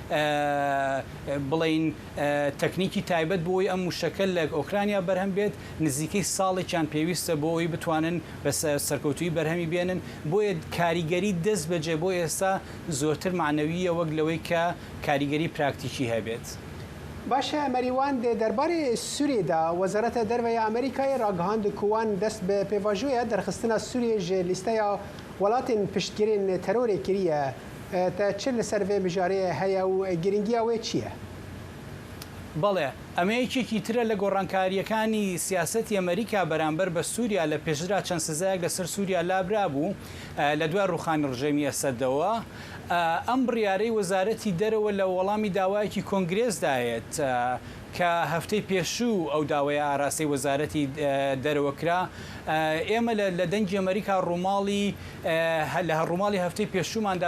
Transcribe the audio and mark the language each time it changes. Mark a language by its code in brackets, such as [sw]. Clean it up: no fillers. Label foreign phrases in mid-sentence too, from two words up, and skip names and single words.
[ckb] بڵین تەکنیکی تایبەت بۆی ئەم وشەکە لە ئۆکرانیا بەرهەم بێت نزیکەی ساڵێکیان پێویستە بۆ ئەوی بتوانن بە سەرکەوتوی بەرهەمی بێنن بۆیە کاریگەری دەست بەجێ بۆ ئێستا زۆرتر معنەویە وەک لەوەی کە کاریگەری پراکتیکی هەبێت. باشە مەریوان دەربارەی سووریەدا وەزارەتە دەرەوەی ئەمریکای ڕاگەهاند [ku] کوان دەست بە پێواژوویە دەرخستنە سووریە ژێ لیستەیە وڵاتین پشتگیرین تەرۆرێ کریە تا چ لەسەر vê mijareyê heye û giringiya wê çi ye؟ [ckb] بەڵێ ئەمەیەکێکی ترە لە گۆڕانکاریەکانی سیاسەتی ئەمریکا بەرامبەر بە سووریا لە پێشرا چەند سزایەک لەسەر سووریا لابرا بوو لە دوای ڕوخانی ڕژێمی ئەسەدەوە ئەم بڕیارەی وەزارەتی دەرەوە لە وەڵامی داوایەکی کۆنگرێزدایەت کە هەفتەی پێشوو ئەو داوای ئاراسی وەزارەتی دەرەوەکرا ئێمە لە دەنگی ئەمریکا لە ڕووماڵی هەفتەی پێشووماندا